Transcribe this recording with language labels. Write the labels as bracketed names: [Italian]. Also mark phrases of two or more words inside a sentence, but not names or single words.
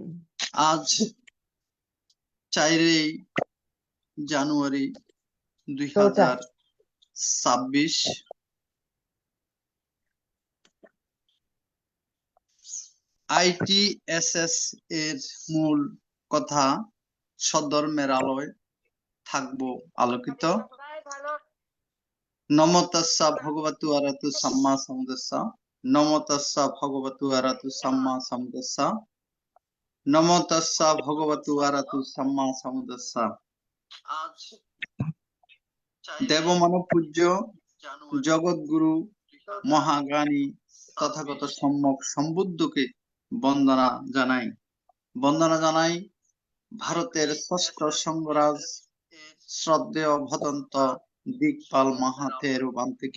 [Bangla] আজ 4 জানুয়ারি দুই ওটা হাজার ছাব্বিশ ITSS এর মূল কথা সদ্ধর্মের আলোয় থাকবো আলোকিত। [Pali] নমো তাস্সা ভগবতু আরহতু সাম্মা সাম্বুদ্দাসা। নমো তাস্সা ভগবতু আরহতু সাম্মা সাম্বুদ্দাসা। নমো তাস্সা ভগবতু আরহতু সাম্মা সাম্বুদ্দাসা। [Bangla] আজ দেবমানব পূজ্য জগৎগুরু মহাজ্ঞানী তথাগত সম্যক সম্বুদ্ধকে বন্দনা জানাই। বন্দনা জানাই ভারতের ষষ্ঠ সঙ্গরাজ শ্রদ্ধেয় ভদন্ত দিকপাল মাহাতের রূপান্তিকে।